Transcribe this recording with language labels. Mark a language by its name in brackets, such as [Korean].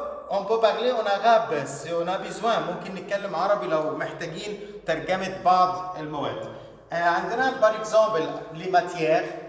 [French] on peut parler en arabe si on a besoin. [Arabic] ممكن نتكلم عربي لو محتاجين ترجمة بعض المواد. عندنا [French] par exemple les matières.